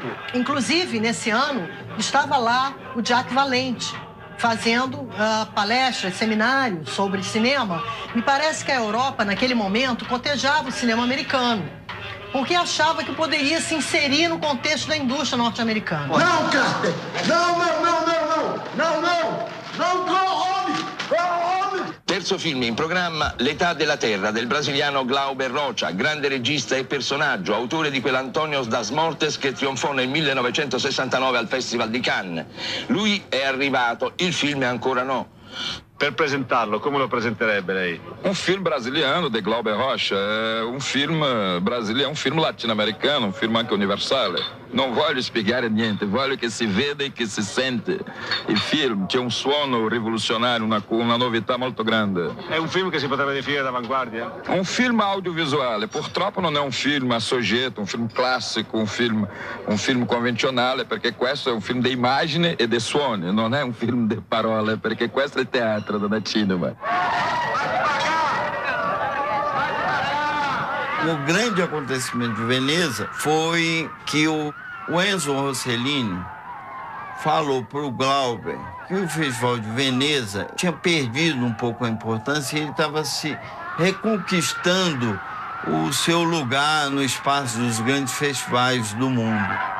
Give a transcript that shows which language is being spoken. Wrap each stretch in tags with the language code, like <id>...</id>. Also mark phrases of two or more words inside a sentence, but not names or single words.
<pt>Inclusive, nesse ano, estava lá o Jacques Valente, fazendo palestras, seminários sobre cinema. Me parece que a Europa, naquele momento, cotejava o cinema americano, porque achava que poderia se inserir no contexto da indústria norte-americana. Não, Carter! Não, não, não, não, não! Não, não! Não,</pt> <en>go home! Go home!</en> <it>Terzo film in programma, L'età della terra del brasiliano Glauber Rocha, grande regista e personaggio, autore di quell'Antonios das Mortes che trionfò nel 1969 al Festival di Cannes. Lui è arrivato, il film è ancora no. Per presentarlo, come lo presenterebbe lei?</it> <pt>Um filme brasiliano de Glauber Rocha, é um filme brasileiro, é um filme latino-americano, um filme</pt> <it>anche universale. Non voglio spiegare niente, voglio che si veda e che si sente il film. C'è un suono rivoluzionario, una novità molto grande. È un film che si potrebbe definire d'avanguardia?</it> <pt>Um filme</pt> <it>audiovisuale, purtroppo non è un film a soggetto, un film classico, un film convenzionale, perché questo è un film di immagine e di suoni, non è un film di parole, perché questo è teatro, non è cinema.</it> <pt>O grande acontecimento de Veneza foi que o Enzo Rossellini falou para o Glauber que o Festival de Veneza tinha perdido um pouco a importância e ele estava se reconquistando o seu lugar no espaço dos grandes festivais do mundo.</pt>